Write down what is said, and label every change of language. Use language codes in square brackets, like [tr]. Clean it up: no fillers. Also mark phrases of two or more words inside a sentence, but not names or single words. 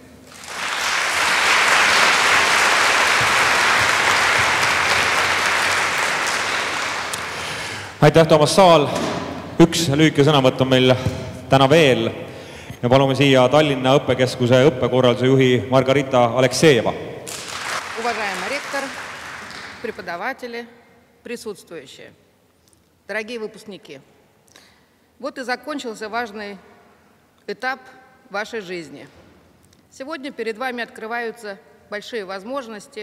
[et] Aitäh, Toomas Saal! Üks lühike sõnavõtt on meil täna veel ja palume siia Tallinna õppekeskuse õppekorralduse juhi Margarita Aleksejeva. [ru] Уважаемый ректор, преподаватели, присутствующие, дорогие выпускники, вот и закончился важный этап вашей жизни. Сегодня перед вами открываются большие возможности.